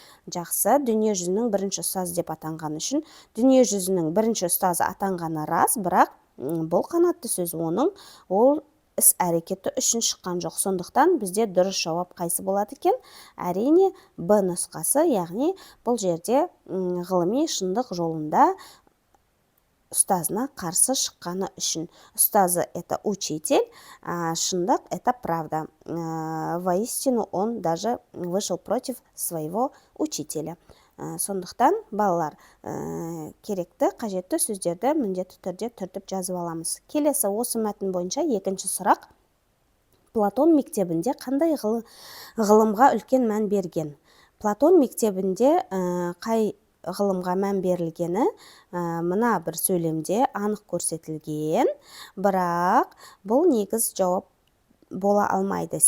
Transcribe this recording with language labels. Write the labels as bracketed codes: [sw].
[kk] Жақсы, дүние жүзінің бірінші ұстазы деп атанған үшін дүние жүзінің бірінші ұстазы атанғаны рас, бірақ бұл қанатты сөз оның ол іс әрекеті үшін шыққан жоқ. Сондықтан бізде дұрыс жауап қайсы болады екен? Әрине Б нұсқасы, яғни бұл жерде ғылыми шындық жолында ұстазына қарсы шыққаны үшін. [ru] Ұстазы – это учитель, а шындық – это правда. Воистину он даже вышел против своего учителя. [kk] Сондықтан балалар керекті, қажетті сөздерді міндетті түрде түртіп жазып аламыз. Келесі осы мәтін бойынша екінші сұрақ: Платон мектебінде қандай ғылымға үлкен мән берген? Платон мектебінде қай ғылымға мән берілгені мына бір сөйлемде анық көрсетілген, бірақ бұл негіз жауап бола алмайды.